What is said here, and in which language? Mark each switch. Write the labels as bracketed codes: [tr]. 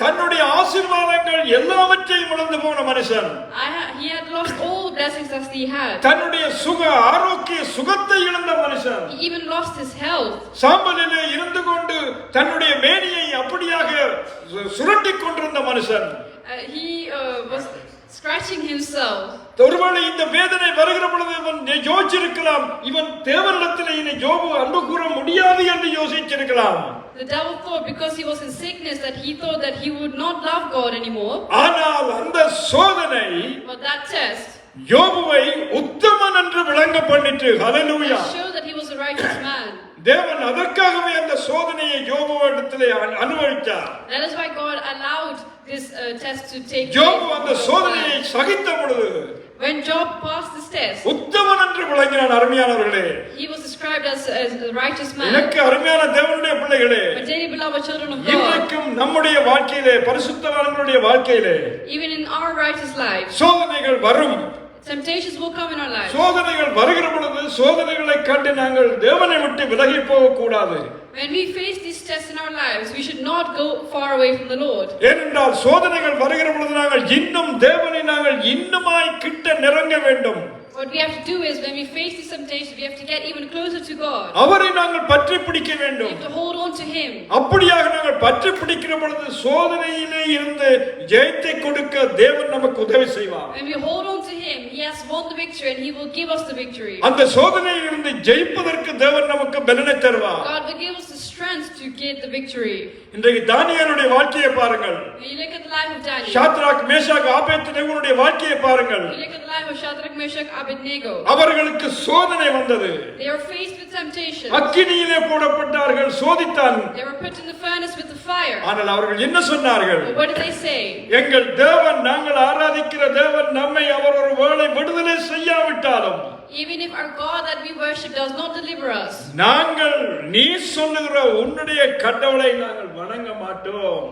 [ta] தன்னுடைய ஆசீர்வாதங்கள் எல்லாவற்றையும் இழந்து போன மனுஷன். [en] He had lost all the blessings that he had. [ta] தன்னுடைய சுக ஆரோக்கிய சுகத்தை இழந்த மனுஷன். [en] He even lost his health. [ta] சாம்பலிலே இருந்து கொண்டு தன்னுடைய மேனியை அப்படியாக சுரட்டிக் கொண்டிருந்த மனுஷன். [en] He was scratching himself. [ta] ஒருவேளை இந்த வேதனை வருகிற பொழுது இவன் யோசிச்சிருக்கலாம், இவன் தேவனிடத்தில் இனி யோபு அன்பு கூற முடியாது என்று யோசிச்சிருக்கலாம். [en] The devil thought because he was in sickness that he thought that he would not love God anymore. [ta] ஆனால் அந்த சோதனை [en] But that test [ta] யோபுவை உத்தமன் என்று விளங்க பண்ணிட்டு ஹல்லேலூயா. [en] It showed that he was a righteous man. [ta] தேவன் அதற்காகவே அந்த சோதனையை யோபுவிடத்திலே அனுபவித்தார். [en] That is why God allowed this test to take place. [ta] யோபு அந்த சோதனையை சகித்த பொழுது [en] When Job passed this test, [ta] உத்தமன் என்று விளங்கினான். அருமையானவர்களே, [en] he was described as a righteous man. [ta] எனக்கு அருமையான தேவனுடைய பிள்ளைகளே, [en] But dearly beloved children of God, [ta] இன்றைக்கும் நம்முடைய வாழ்க்கையிலே பரிசுத்தவான்களுடைய வாழ்க்கையிலே [en] even in our righteous lives, [ta] சோதனைகள் வரும். [en] temptations will come in our lives. [ta] சோதனைகள் வருகிற பொழுது சோதனைகளை கண்டு நாங்கள் தேவனை விட்டு விலகி போக கூடாது. [en] When we face these tests in our lives, we should not go far away from the Lord. [ta] ஏனென்றால் சோதனைகள் வருகிற பொழுது நாங்கள் இன்னும் தேவனை நாங்கள் இன்னுமாய் கிட்ட நெருங்க வேண்டும். [en] What we have to do is, when we face these temptations, we have to get even closer to God. [ta] அவரை நாங்கள் பற்றி பிடிக்க [en] We [ta] வேண்டும். [en] have to hold on to Him. [ta] அப்படியாக நாங்கள் பற்றி பிடிக்கிற பொழுது சோதனையிலே இருந்து ஜெயத்தை கொடுக்க தேவன் நமக்கு உதவி செய்வார். [en] When we hold on to Him, He has won the victory and He will give us the victory. [ta] அந்த சோதனையில் இருந்து ஜெயிப்பதற்கு தேவன் நமக்கு பலனை தருவார். [en] God will give us the strength to get the victory. [ta] இன்றைக்கு தானியேலுடைய வாழ்க்கையை பாருங்கள். [en] When you look at the life of Daniel, [ta] Shadrach Meshach ஆபேத்நேகோவுடைய வாழ்க்கையை பாருங்கள். [en] when you look at the life of Shadrach, Meshach, Abednego, [ta] அவர்களுக்கு சோதனை வந்தது. [en] they were faced with temptation. [ta] அக்கினியிலே போடப்பட்டார்கள், சோதித்தான். [en] They were put in the furnace with the fire. [ta] ஆனால் அவர்கள் என்ன சொன்னார்கள்? [en] But what did they say? [ta] எங்கள் தேவன், நாங்கள் ஆராதிக்கிற தேவன் நம்மை அவர் ஒரு வேளை விடுதலை செய்யாவிட்டாலும் [en] Even if our God that we worship does not deliver us, [ta] நாங்கள் நீ சொல்லுகிற உன்னுடைய கடவுளை நாங்கள் வணங்க மாட்டோம்.